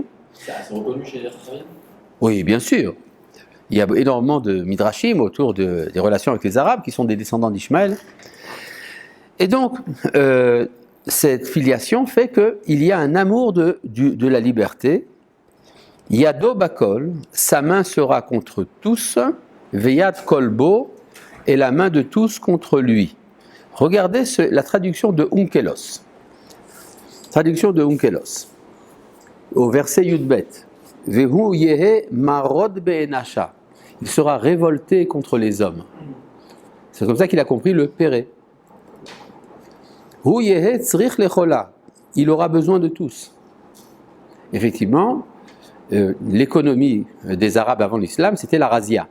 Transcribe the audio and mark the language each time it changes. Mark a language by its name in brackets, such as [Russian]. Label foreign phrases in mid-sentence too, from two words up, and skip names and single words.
[French] C'est reconnu chez les Chachamim? Oui, bien sûr. Il y a énormément de midrashim autour des relations avec les Arabes qui sont des descendants d'Ishmaël. Et donc, cette filiation fait qu'il y a un amour de la liberté. [Hebrew] ידו בכל, [French] sa main sera contre tous, [Hebrew] ויד כל בו, [French] et la main de tous contre lui. Regardez la traduction de Onkelos. Traduction de Onkelos. Au verset Yudbet. [Aramaic] והוא יהי מרוד באנשא. [French] Il sera révolté contre les hommes. C'est comme ça qu'il a compris le péré. [Aramaic] הוא יהי צריך לכולא. [French] Il aura besoin de tous. Effectivement, l'économie des Arabes avant l'islam, c'était la razzia.